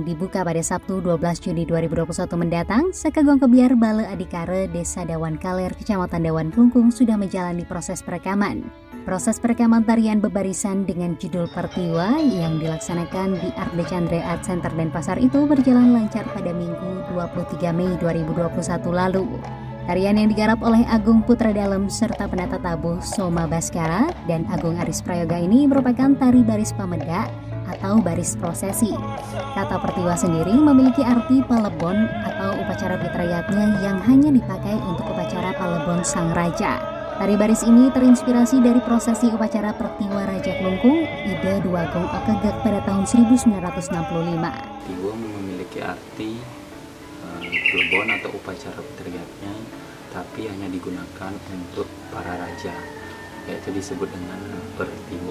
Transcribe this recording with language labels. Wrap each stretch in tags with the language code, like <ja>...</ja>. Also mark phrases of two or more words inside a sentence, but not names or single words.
<id>dibuka pada Sabtu 12 Juni 2021 mendatang, Sakagong Kebiar Bale Adikare, Desa Dawan Kaler, Kecamatan Dawan Klungkung sudah menjalani proses perekaman. Proses perekaman tarian bebarisan dengan judul Pertiwa yang dilaksanakan di Art de Chandre Art Center Denpasar itu berjalan lancar pada Minggu 23 Mei 2021 lalu. Tarian yang digarap oleh Agung Putra Dalem serta penata tabuh Soma Baskara dan Agung Aris Prayoga ini merupakan tari baris pameda atau baris prosesi. Kata Pertiwa sendiri memiliki arti palebon atau upacara fitrayatnya yang hanya dipakai untuk upacara palebon sang raja. Tari baris ini terinspirasi dari prosesi upacara Pertiwa Raja Klungkung Ide Duagong Okegek pada tahun 1965. Pertiwa memiliki arti palebon atau upacara fitrayatnya, tapi hanya digunakan untuk para raja, yaitu disebut dengan Pertiwa.</id>